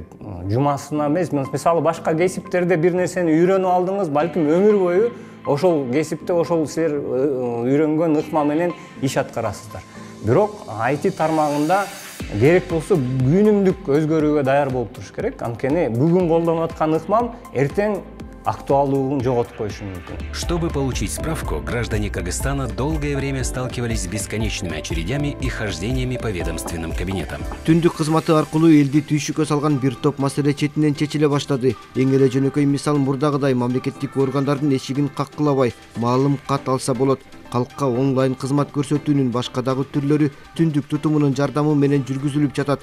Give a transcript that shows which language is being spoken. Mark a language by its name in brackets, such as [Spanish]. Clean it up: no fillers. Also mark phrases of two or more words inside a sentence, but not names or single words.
[Kyrgyz] Жумасына эмес, мисалы башка кесиптерде бир нерсени үйрөнүп алдыңыз, балким өмүр бою ошол кесипте ошол силер үйрөнгөн ыкма менен иш аткарасыздар. Бирок IT тармагында керек болсо күнүмдүк өзгөрүүгө даяр болуп туруш керек. Анткени бүгүн колдонуп аткан ыкмам эртең актуалдуулугун жоготуп коюшу мүмкүн. [Russian] Чтобы получить справку, граждане Кыргызстана долгое время сталкивались с бесконечными очередями и хождениями по ведомственным кабинетам. [Kyrgyz] Түндүк кызматы аркылуу элди түйшүккө салган бир топ маселе четинен чечиле баштады. Эң эле жөнөкөй мисал мурдагыдай мамлекеттик органдардын эшигин каккылабай, маалым кат алса болот. Калкка онлайн кызмат көрсөтүүнүн башка дагы түрлөрү түндүк тутумунун жардамы менен жүргүзүлүп жатат.